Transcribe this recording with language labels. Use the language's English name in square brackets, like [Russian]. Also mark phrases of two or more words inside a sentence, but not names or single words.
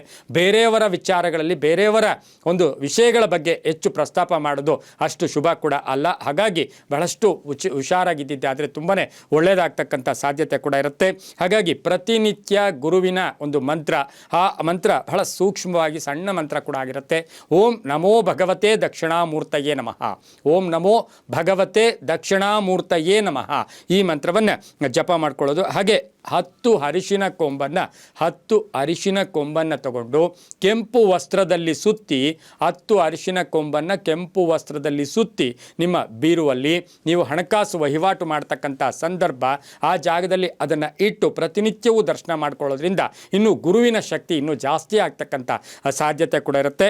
[Kannada] ಬೇರೆಯವರ ವಿಚಾರಗಳಲ್ಲಿ ಬೇರೆಯವರ ಒಂದು ವಿಷಯಗಳ ಬಗ್ಗೆ ಹೆಚ್ಚು ಪ್ರಸ್ತಾಪ ಮಾಡೋದು ಅಷ್ಟು ಶುಭ ಕೂಡ ಅಲ್ಲ. ಹಾಗಾಗಿ ಬಹಳಷ್ಟು ಹುಷಾರಾಗಿದ್ದಿದ್ದೆ ಆದರೆ ತುಂಬಾ ಒಳ್ಳೆಯದಾಗ್ತಕ್ಕಂಥ ಸಾಧ್ಯತೆ ಕೂಡ ಇರುತ್ತೆ. ಹಾಗಾಗಿ ಪ್ರತಿನಿತ್ಯ ಗುರುವಿನ ಒಂದು ಮಂತ್ರ, ಆ ಮಂತ್ರ ಬಹಳ ಸೂಕ್ಷ್ಮವಾಗಿ ಸಣ್ಣ ಮಂತ್ರ ಕೂಡ ಆಗಿರುತ್ತೆ. [Sanskrit] ಓಂ ನಮೋ ಭಗವತೆ ದಕ್ಷಿಣಾಮೂರ್ತಯೇ ನಮಃ, ಓಂ ನಮೋ ಭಗವತೆ ದಕ್ಷಿಣಾಮೂರ್ತಯೇ ನಮಃ [Kannada] ಈ ಮಂತ್ರವನ್ನು ಜಪ ಮಾಡ್ಕೊಳ್ಳೋದು. ಹಾಗೆ 10 ಅರಿಶಿನ ಕೊಂಬನ್ನು ತಗೊಂಡು ಕೆಂಪು ವಸ್ತ್ರದಲ್ಲಿ ಸುತ್ತಿ, 10 ಅರಿಶಿನ ಕೊಂಬನ್ನು ಕೆಂಪು ವಸ್ತ್ರದಲ್ಲಿ ಸುತ್ತಿ ನಿಮ್ಮ ಬೀರುವಲ್ಲಿ ನೀವು ಹಣಕಾಸು ವಹಿವಾಟು ಮಾಡ್ತಕ್ಕಂಥ ಸಂದರ್ಭ ಆ ಜಾಗದಲ್ಲಿ ಅದನ್ನು ಇಟ್ಟು ಪ್ರತಿನಿತ್ಯವೂ ದರ್ಶನ ಮಾಡ್ಕೊಳ್ಳೋದ್ರಿಂದ ಇನ್ನೂ ಗುರುವಿನ ಶಕ್ತಿ ಇನ್ನೂ ಜಾಸ್ತಿ ಆಗ್ತಕ್ಕಂಥ ಸಾಧ್ಯತೆ ಕೂಡ ಇರುತ್ತೆ.